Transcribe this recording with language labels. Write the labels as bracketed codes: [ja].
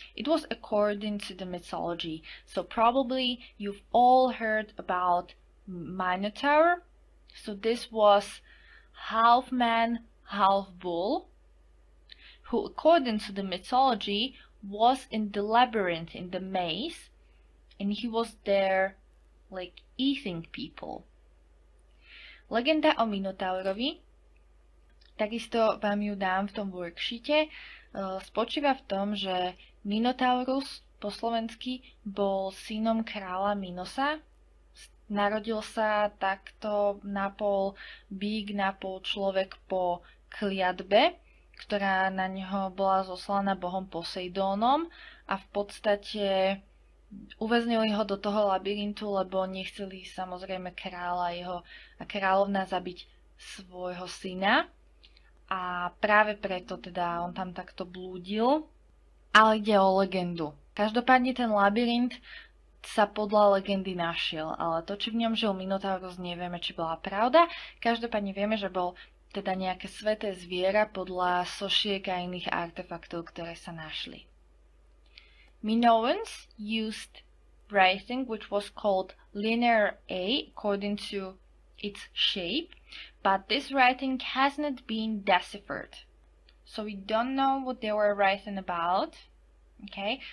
[en] It was according to the mythology. So probably you've all heard about Minotaur. So this was half man, half bull, who according to the mythology was in the labyrinth, in the maze, and he was there like eating people. [sk] Legenda o Minotaurovi, takisto vám ju dám v tom worksheete, spočíva v tom, že Minotaurus po slovensky bol synom kráľa Minosa. Narodil sa takto napol bík, napol človek po kliatbe, ktorá na neho bola zoslaná bohom Poseidónom, a v podstate uväznili ho do toho labyrintu, lebo nechceli samozrejme kráľa a kráľovna zabiť svojho syna. A práve preto teda on tam takto blúdil. Ale ide o legendu. Každopádne ten labyrint sa podľa legendy našiel, ale to, či v ňom žil Minotaurus, nevieme, či bola pravda. Každopádne vieme, že bol teda nejaké sveté zviera podľa sošiek a iných artefaktov, ktoré sa našli. [en] Minoans used writing which was called linear A according to its shape, but this writing hasn't been deciphered. So we don't know what they were writing about, okay?